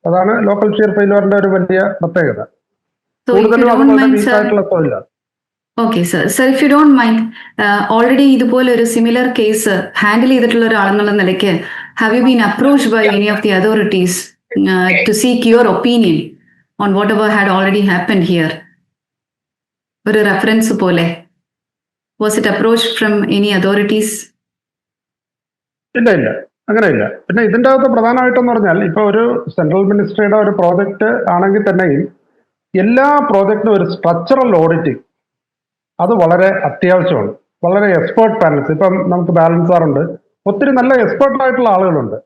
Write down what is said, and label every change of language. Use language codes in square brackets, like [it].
[ml] അതാണ് local shear ഫെയിലിയറിന്റെ ഒരു വലിയ പ്രത്യേകത. കൂടുതലും അതുപോലെ വീക്കായിട്ടുള്ള സോയിലാണ്. Okay sir. [en] sir if you don't mind, [ml] already ഇതുപോലെ ഒരു സിമിലർ കേസ് ഹാൻഡിൽ ചെയ്തിട്ടുള്ള ഒരാളെന്നുള്ള നിലയ്ക്ക് [en] Have you been approached by any of the authorities to seek your opinion on whatever had already happened here? [ml] ഒരു റെഫറൻസ് പോലെ [en] was it approached from any authorities? [ml] ഇല്ല, അങ്ങനെയില്ല. പിന്നെ ഇതിൻ്റെ അകത്ത് പ്രധാനമായിട്ടെന്ന് പറഞ്ഞാൽ ഇപ്പൊ ഒരു സെൻട്രൽ മിനിസ്ട്രിയുടെ ഒരു പ്രോജക്റ്റ് ആണെങ്കിൽ തന്നെയും എല്ലാ പ്രോജക്റ്റിനും ഒരു സ്ട്രക്ചറൽ ഓഡിറ്റിംഗ് അത് വളരെ അത്യാവശ്യമാണ്. വളരെ എക്സ്പേർട്ട് പാനൽസ്, ഇപ്പം നമുക്ക് ബാലൻസറുണ്ട്, ഒത്തിരി നല്ല എക്സ്പേർട്ട് ആയിട്ടുള്ള ആളുകളുണ്ട്.